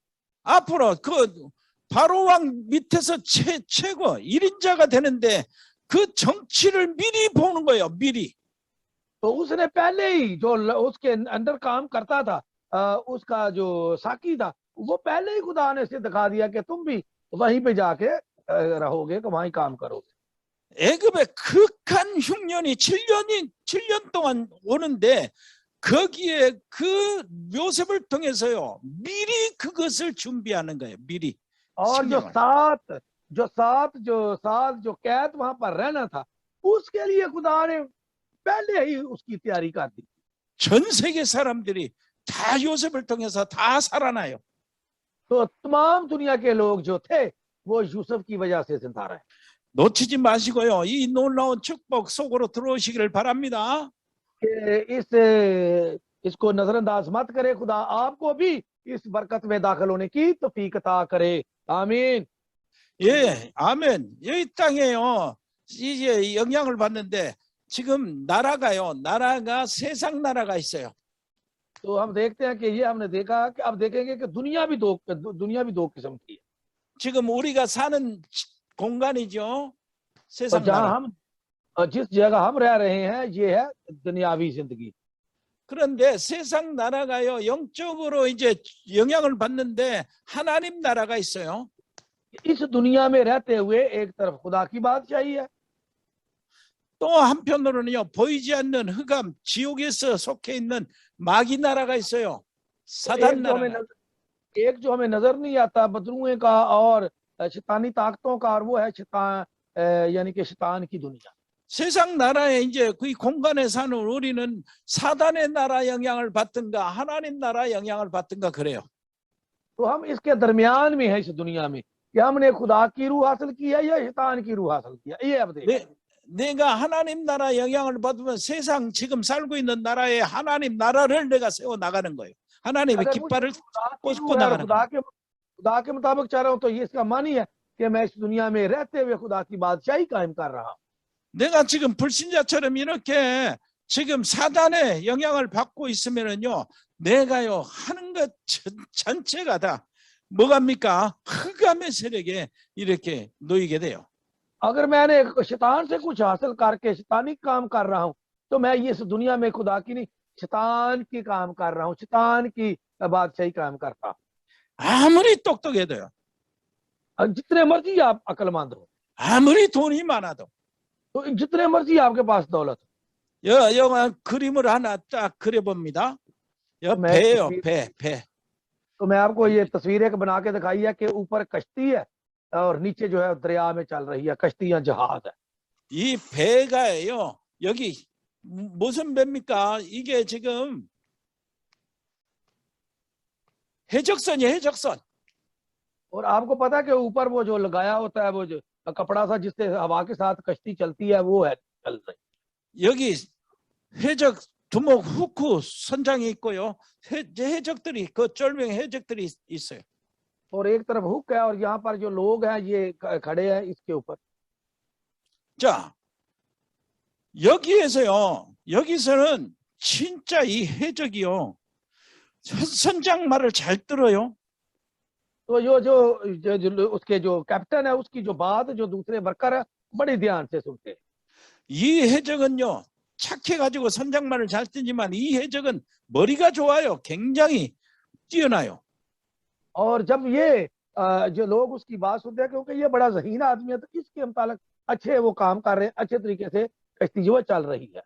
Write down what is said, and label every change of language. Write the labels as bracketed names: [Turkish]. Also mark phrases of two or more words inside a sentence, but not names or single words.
[Korean] 앞으로 그 바로 왕 밑에서 최고 1인자가 되는데 그 정치를 미리 보는 거예요. 미리. [Urdu] تو اس نے پہلے ہی جو اس کے اندر کام کرتا تھا، اس کا جو ساقی تھا، وہ پہلے ہی خدا نے اسے دکھا دیا کہ تم بھی وہیں پہ جا کے رہو گے، کہ وہیں کام کرو گے. [Korean] 애굽의 극한 흉년이 7년 동안 오는데 거기에 그 요셉을 통해서요. 미리 그것을 준비하는 거예요. 미리. [Urdu] اور جو قید وہاں پر رہنا تھا، اس کے لیے خدا نے پہلے ہی اس کی تیاری کر دی. [Korean] 전 세계 사람들이 다 요셉을 통해서 다 살아나요. [Urdu] تو تمام دنیا کے لوگ جو تھے وہ یوسف کی وجہ سے زندہ رہے. [Korean] 놓치지 마시고요. 이 놀라운 축복 속으로 들어오시기를 바랍니다. [Urdu] اس کو نظرانداز مت کرے. خدا آپ کو بھی اس برکت میں داخل ہونے کی توفیق عطا کرے. आमीन। [Korean] 예, 아멘. 여기 땅에요. 이제 영향을 받는데 지금 나라가 세상 나라가 있어요. [Urdu] تو ہم دیکھتے ہیں کہ یہ ہم نے دیکھا کہ اب دیکھیں گے کہ دنیا بھی دو قسم کی ہے. [Korean] 지금 우리가 사는 공간이죠. 세상 [Urdu] जहाँ [Korean] 나라. [Urdu] ہم جس جگہ ہم رہ رہے ہیں یہ ہے دنیاوی زندگی. [Korean] 그런데 세상 나라가요. 영적으로 이제 영향을 받는데 하나님 나라가 있어요. [Urdu] اس دنیا میں رہتے ہوئے ایک طرف خدا کی بادشاہی ہے, [Korean] 또 한편으로는요. 보이지 않는 흑암 지옥에서 속해 있는 마귀 나라가 있어요. 사단 나라. [Urdu] ایک جو ہمیں نظر نہیں آتا بدروئے کا اور شیطانی طاقتوں کا، اور وہ ہے شیطان، یعنی کہ شیطان کی دنیا. [Korean] 세상 나라에 이제 그 공간에 사는 우리는 사단의 나라 영향을 받든가 하나님 나라 영향을 받든가 그래요. [Urdu] تو ہم اس کے درمیان میں ہے اس دنیا میں کہ ہم نے خدا کی روح حاصل کی ہے یا شیطان کی روح حاصل کیا. یہ اب دیکھ, [Korean] 내가 하나님 나라 영향을 받으면 세상 지금 살고 있는 나라에 하나님 나라를 내가 세워 나가는 거예요. 하나님의 깃발을 꽂고 나가는 거예요. [Urdu] خدا کے مطابق چل رہا ہوں تو یہ اس کا مان ہی ہے کہ میں اس دنیا میں رہتے ہوئے خدا کی بادشاہی قائم کر رہا ہوں. [Korean] 내가 지금 불신자처럼 이렇게 지금 사단의 영향을 받고 있으면은요, 내가요 하는 것 전체가 다 뭐갑니까? 흑암의 세력에 이렇게 놓이게 돼요. [Urdu] اگر میں نے شیطان سے کچھ حاصل کر کے شیطانی کام کر رہا ہوں تو میں یہ اس دنیا میں خدا کی نہیں، شیطان کی کام کر رہا ہوں، شیطان کی بادشاہی کام کرتا ہوں. [Korean] 아무리 똑똑해도요, [Urdu] جتنے مرضی آپ عقلمند ہو, [Korean] 아무리 돈이 많아도, [Urdu] تو جتنے مرضی آپ کے پاس دولت ہو. [Korean] 영화 그림을 하나 딱 그려봅니다. [Urdu] मैं [Korean] 배요, [Urdu] तस्वीर- [Korean] 배. [Urdu] تو میں آپ کو یہ تصویر ایک بنا کے دکھائی ہے کہ اوپر کشتی ہے اور نیچے جو ہے دریا میں چل رہی ہے کشتی یا جہاز ہے. [Korean] 이 배가요, 여기 무슨 배입니까? 이게 지금 해적선이에요, 해적선. [Urdu] اور آپ کو پتا ہے کہ اوپر وہ جو لگایا ہوتا ہے، وہ جو کپڑا سا جس سے ہوا کے ساتھ کشتی چلتی ہے، وہ ہے چل رہی. [Korean] 여기 해적 두목 후크 선장이 있고요. 해적들이 그 쫄병 해적들이 있어요. [Urdu] اور ایک طرف ہک ہے اور یہاں پر جو لوگ ہیں یہ کھڑے ہیں اس کے اوپر. [Korean] 자, 여기서는 진짜 이 해적이요, 선장 말을 잘 들어요. [Urdu] تو جو اس کے جو کیپٹن ہے اس کی جو بات جو دوسرے ورکر ہے بڑے دھیان سے سنتے ہیں. [Korean] 이 해적은요, 착해가지고 선장 말을 잘 듣지만 이 해적은 머리가 좋아요. 굉장히 뛰어나요. [Urdu] اور جب یہ جو لوگ اس کی بات سنتے ہیں کیونکہ یہ بڑا ذہین آدمی ہے تو اس کے متعلق اچھے وہ کام کر رہے ہیں، اچھے طریقے سے کشتی جو ہے چل رہی ہے.